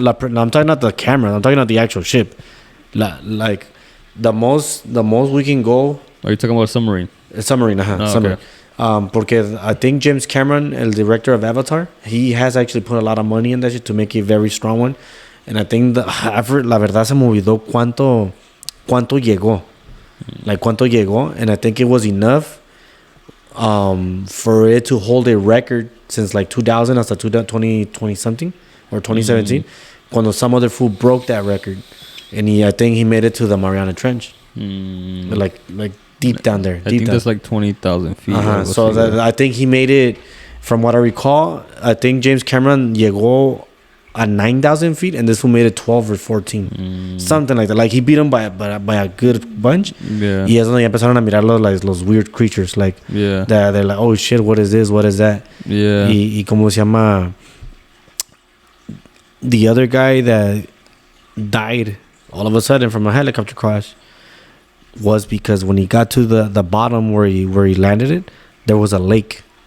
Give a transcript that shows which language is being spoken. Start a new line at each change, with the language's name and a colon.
English: No, I'm talking about the camera. I'm talking about the actual ship. Like the most we can go. Are you talking about a submarine? A submarine, submarine. Okay. Porque I think James Cameron, el director of Avatar, he has actually put a lot of money in that shit to make it a very strong one. And I think
Spanish: la verdad se me olvidó cuánto llegó. Like cuánto llegó.
English: And I think it was enough for it to hold a record since like 2000 hasta 2020 something or 2017. Cuando some other fool broke that record. And I think he made it to the Mariana Trench. Like deep down there. I think that's like 20,000 feet. So I think he made it, from what I recall, I think James Cameron llegó at 9,000 feet and this one made it 12 or 14. Something like that. Like he beat him by a good bunch. Yeah.
Spanish: Y es donde ya empezaron a mirar los weird creatures.
English: Like, they're like, oh shit, what is this? What is that? Yeah.
Spanish: Y como se llama,
English: the other guy that died all of a sudden from a helicopter crash was because when he got to the bottom where he landed it, there was a lake.